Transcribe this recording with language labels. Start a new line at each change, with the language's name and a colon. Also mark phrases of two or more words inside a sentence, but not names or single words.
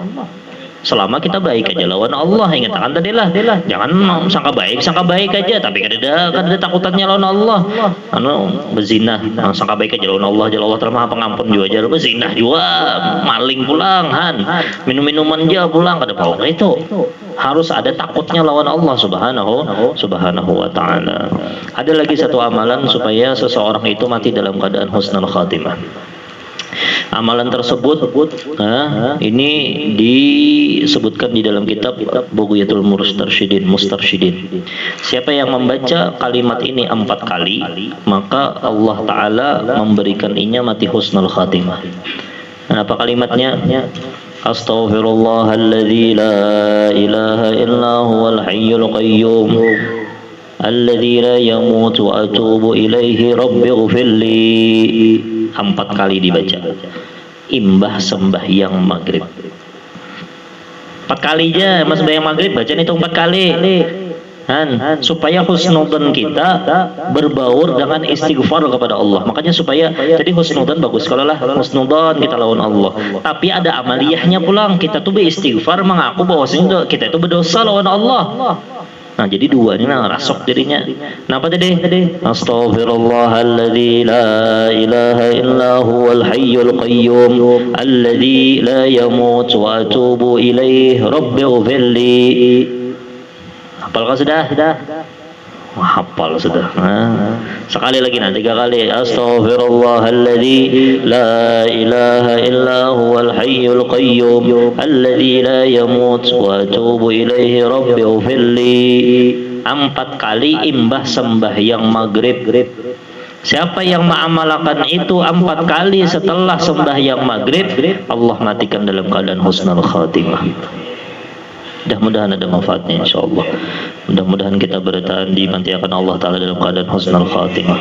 Banjar: Selama kita baik aja lawan Allah ingatkan tadi lah jangan sangka baik aja tapi kada ada takutannya lawan Allah berzina sangka baik aja lawan Allah telah maha pengampun juga aja berzina juga maling pulang minum-minuman aja pulang kada mau itu harus ada takutnya lawan Allah
Arabic: سبحانه وتعالى.
Indonesian: Ada lagi satu amalan supaya seseorang itu mati dalam keadaan
Arabic: حسن الخاتمة.
Indonesian: Amalan tersebut ini disebutkan di dalam kitab Bughyatul Mustarsyidin.
Banjar: Siapa yang membaca kalimat ini 4 kali maka Allah Ta'ala memberikan inya mati
Arabic: حسن الخاتمة.
Indonesian: Apa kalimatnya?
Arabic: أستغفر الله الذي لا إله إلا هو الحي القيوم الذي لا يموت وأتوب إليه رب اغفر لي.
Banjar: 4 kali dibaca imbah sembahyang maghrib. 4 kali aja mas sembahyang maghrib bacaan itu 4 kali supaya husnudzan kita berbaur dengan istighfar kepada Allah. Makanya supaya tadi husnudzan bagus kalau lah husnudzan kita lawan Allah tapi ada amaliyahnya pulang kita tuh beristighfar mengaku bahwasanya kita itu berdosa lawan Allah. Nah jadi dua ini rasok jadinya.
Indonesian: Kenapa tadi?
Arabic: أستغفر الله الذي لا إله إلا هو الحي القيوم الذي لا يموت وأتوب إليه رب اغفر لي.
Banjar: Hafalkah sudah? Hafal sudah.
Indonesian: Sekali lagi 3 kali.
Arabic: أستغفر الله الذي لا إله إلا هو الحي القيوم الذي لا يموت وأتوب إليه رب اغفر لي.
Banjar: 4 kali imbah sembahyang maghrib.
Indonesian: Siapa yang mengamalkan itu 4 kali setelah sembahyang maghrib, Allah matikan dalam keadaan
Arabic: حسن الخاتمة.
Indonesian: Mudah-mudahan ada manfaatnya insyaallah. Mudah-mudahan kita bertahan dimantiakan Allah Ta'ala dalam keadaan
Arabic: حسن الخاتمة.